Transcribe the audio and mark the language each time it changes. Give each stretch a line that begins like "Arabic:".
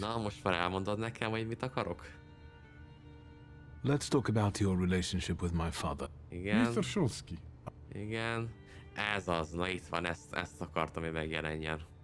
Hungarian: Na, most már elmondod nekem, hogy mit akarok?
English: Let's talk about your relationship with my father.
Hungarian: Igen.
English: Mr. Shulsky.
Hungarian: Igen. Ez az, na itt van, ezt akartam, hogy megjelenjen.